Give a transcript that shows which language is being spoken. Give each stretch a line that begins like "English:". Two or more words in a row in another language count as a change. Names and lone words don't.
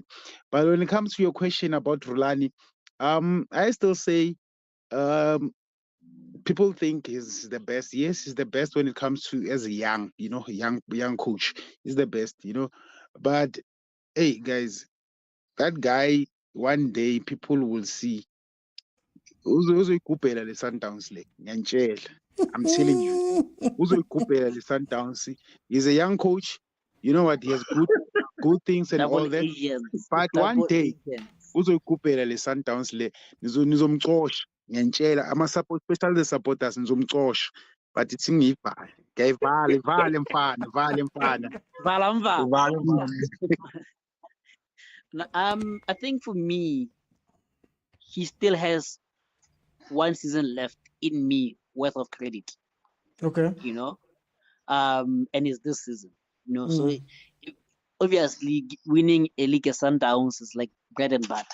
English: But when it comes to your question about Rulani, I still say people think he's the best. Yes, he's the best when it comes to as a young, young coach. He's the best, But hey, guys, that guy one day people will see.
Zulu: Uzoyikupela le Sundowns le. Ngiyantshela.
English: I'm telling you.
Zulu: Uzoyikupela le Sundowns.
English: He's a young coach. You know what? He has good things and all Double that. agents. But one Double day, agents.
Zulu: uzoyikupela le Sundowns le. Nizomxosha. Ngiyantshela
English: especially the supporters
Zulu: nizomxosha.
English: But it's
Zulu: ngiyivale. Vale mfana. Valamva. Vale mfana.
English: I think for me, he still has one season left in me worth of credit. Okay. And it's this season. So obviously winning a league at Sundowns is like bread and butter.